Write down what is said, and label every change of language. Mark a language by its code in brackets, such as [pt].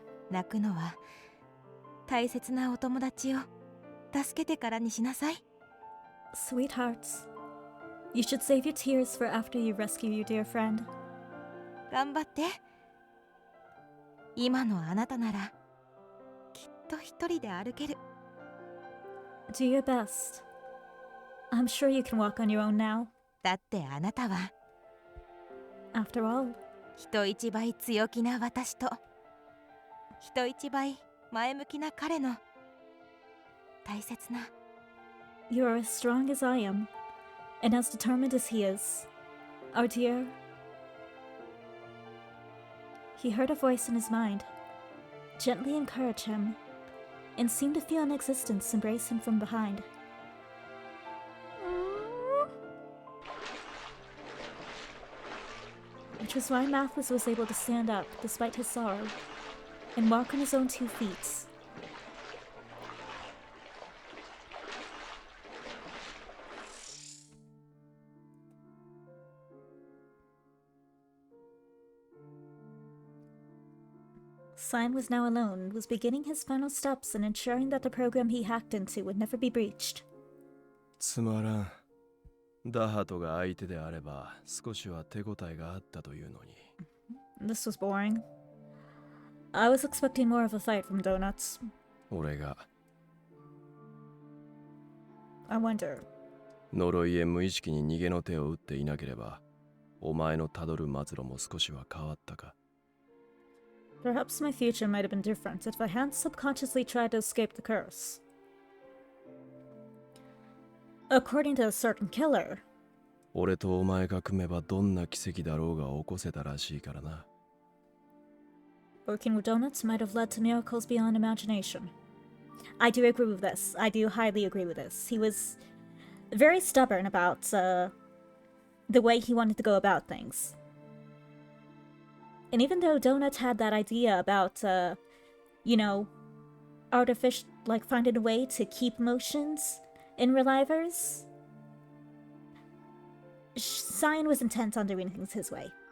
[ja] 泣くのは大切なお友達を助けてからにしなさい。 [en] Sweethearts, you should save your tears for after you rescue your dear friend. [ja] 頑張って。今のあなたならきっと一人で歩ける。 [en] Do your best. I'm sure you can walk on your own now. [ja] だってあなたは [en] After all, [ja] 人一倍強気な私と人一倍前向きな彼の大切な [en] you are as strong as I am, and as determined as he is. Our dear... He heard a voice in his mind, gently encourage him, and seemed to feel an existence embrace him from behind. Which was why Mathis was able to stand up despite his sorrow, and walk on his own 2 feet. Cyan was now alone and was beginning his final steps in ensuring that the program he hacked into would never be breached. [ja] つまらん。ダハトが相手であれば少しは手応えがあったというのに。 [en] This was boring. I was expecting more of a fight from Donuts. [ja] 俺が [en] I wonder. [ja] 呪いへ無意識に逃げの手を打っていなければ、お前のたどる末路も少しは変わったか。 [en] Perhaps my future might have been different if I hadn't subconsciously tried to escape the curse. According to a certain killer. [ja] 俺とお前が組めばどんな奇跡だろうが起こせたらしいからな。 [en] Working with Donuts might have led to miracles beyond imagination. I do agree with this. I do highly agree with this. He was very stubborn about the way he wanted to go about things. And even though Donuts had that idea about, artificial, like finding a way to keep motions in relivers, Cyan was intent on doing things his way.